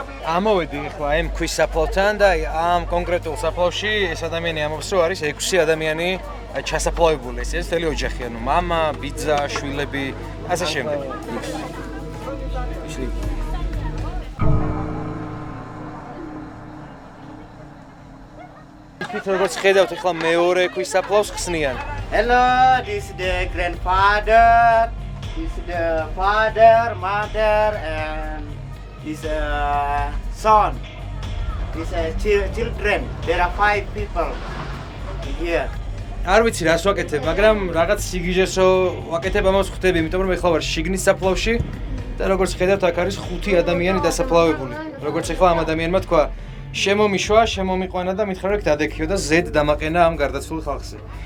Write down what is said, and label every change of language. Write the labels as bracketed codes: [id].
[ka] ამოვედი ახლა ამ ქვის საფლავთან და ამ კონკრეტულ საფლავში ეს ადამიანი ამობს რომ არის 6 ადამიანი ჩასაფლავებული. ეს მთელი ოჯახი, ანუ მამა, ბიძა, შვილები, ასე შემდეგ. იქით როგორც ხედავთ ახლა მეორე ქვის საფლავს ხსნიან. [en] Hello, this is the grandfather, this is the father, mother, and this son. This children. There are 5 people here. [ka] არ ვიცი რას ვაკეთებ, მაგრამ რაღაც სიგიჟესო ვაკეთებ, ამას ხვდები, იმიტომ რომ ეხლა ვარ შიგნის საფლავში და როგორც ხედავთ, აქ არის 5 ადამიანი დასაფლავებული. როგორც ეხლა ამ ადამიანმა თქვა, შემომიშვა, შემომიყვანა და მითხრა რომ დადექიო და ზედ დამაყენა ამ გარდაცვლილ ხალხზე.